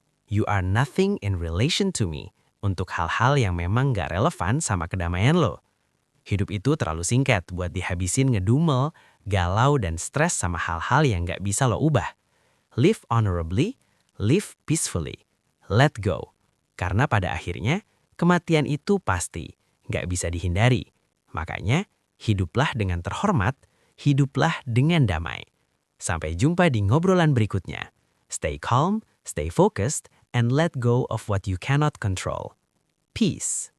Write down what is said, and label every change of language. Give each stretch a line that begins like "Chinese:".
English: You are nothing in relation to me.
Indonesian: Untuk hal-hal yang memang gak relevan sama kedamaian lo. Hidup itu terlalu singkat buat dihabisin ngedumel, galau, dan stres sama hal-hal yang gak bisa lo ubah.
English: Live honorably, live peacefully. Let go.
Indonesian: Karena pada akhirnya, kematian itu pasti, gak bisa dihindari. Makanya, hiduplah dengan terhormat, hiduplah dengan damai. Sampai jumpa di ngobrolan berikutnya.
English: Stay calm, stay focused, and let go of what you cannot control. Peace.